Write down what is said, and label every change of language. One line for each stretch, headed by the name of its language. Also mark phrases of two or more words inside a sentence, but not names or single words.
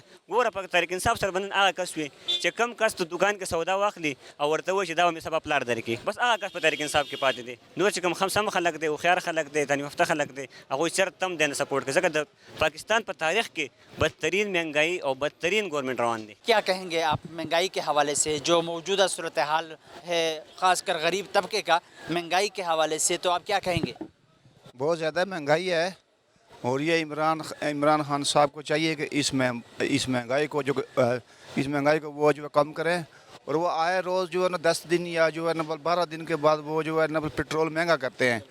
Pashto: ګوره په تحریک انصاف سره به نن هغه کس وي چې کم کس ته دوکان کې سودا واخلي او ورته وایي چې دا به مې سبا پلار درکړي بس هغه کس په تحریک انصاف کې پاتې دی. نور چې کوم سم خلک دی هوښیار خلک دی تعلیم یافته خلک دی هغوی چېرته هم دی نه سپورټ کوي ځکه د پاکستان په تاریخ کې بدترین مهنګایي او بدترین گورنمنٹ روان دی.
Urdu: کیا کہیں گے آپ مہنگائی کے حوالے سے جو موجودہ صورتحال ہے خاص کر غریب طبقے کا مہنگائی کے حوالے سے تو آپ کیا کہیں گے؟ بہت زیادہ مہنگائی ہے اور یہ عمران خان صاحب کو چاہیے کہ اس مہنگائی کو وہ جو کم کریں اور وہ آئے روز جو ہے نا 10 دن یا جو ہے نا 12 دن کے بعد وہ جو ہے نا پٹرول مہنگا کرتے ہیں.